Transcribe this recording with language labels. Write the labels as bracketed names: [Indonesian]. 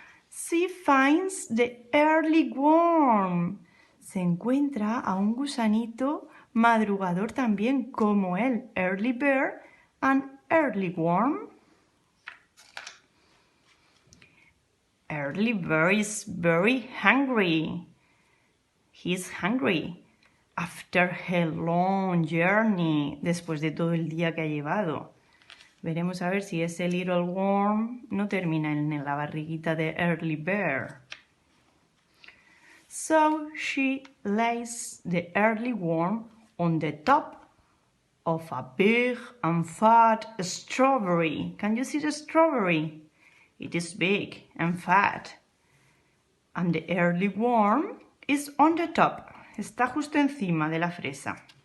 [English] She finds the early worm. [Spanish] Se encuentra a un gusanito madrugador también como él. [English] Early bird and early worm. Early bird is very hungry. He's hungry after a long journey, [Spanish] después de todo el día que ha llevado. Veremos a ver si ese [English] little worm [Spanish] no termina en la barriguita de early bird. [English] So she lays the early worm on the top of a big and fat strawberry. Can you see the strawberry? It is big and fat. And the early worm is on the top. [Spanish] Está justo encima de la fresa.